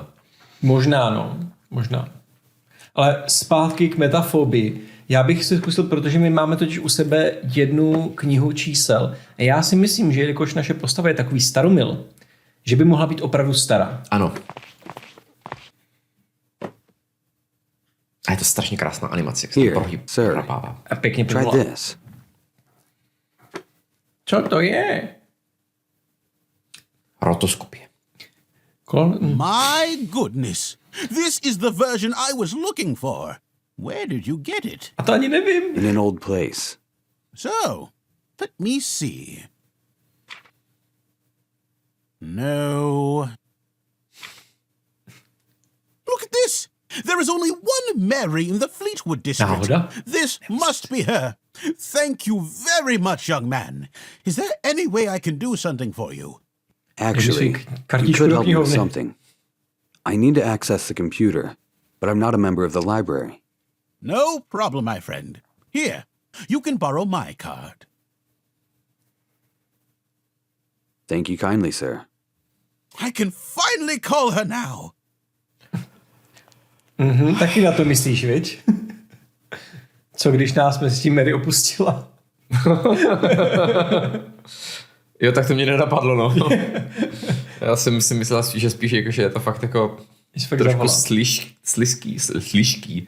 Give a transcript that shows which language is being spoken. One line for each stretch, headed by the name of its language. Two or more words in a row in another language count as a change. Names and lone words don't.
Czech: Možná. Ale zpátky k metafobii. Já bych si zkusil, protože my máme totiž u sebe jednu knihu čísel. A já si myslím, že jelikož naše postava je takový staromil, že by mohla být opravdu stará. Ano. A je to strašně krásná animace, jak se
English: Here,
Czech: to
English: sir.
Czech: prohrabává. A pěkně
English: Try
Czech: povolá.
English: this.
Czech: Co to je? Rotoskopie.
English: My goodness. This is the version I was looking for. Where did you get it?
Czech: A to ani nevím.
English: In an old place. So, let me see. No. Look at this. There is only one Mary in the Fleetwood district.
Czech: Náhoda?
English: This must be her. Thank you very much, young man. Is there any way I can do something for you? Actually, you
Czech: kartičku
English: could
Czech: do
English: help me with
Czech: knihovny.
English: something. I need to access the computer, but I'm not a member of the library. No problem, my friend. Here, you can borrow my card. Thank you kindly, sir. I can finally call her now.
Czech: Taky na to myslíš, viď? Co když nás mezi tím Mary opustila? Jo, tak to mě nenapadlo, no. Já jsem si myslel, že spíš jako, že je to fakt jako trošku slišký.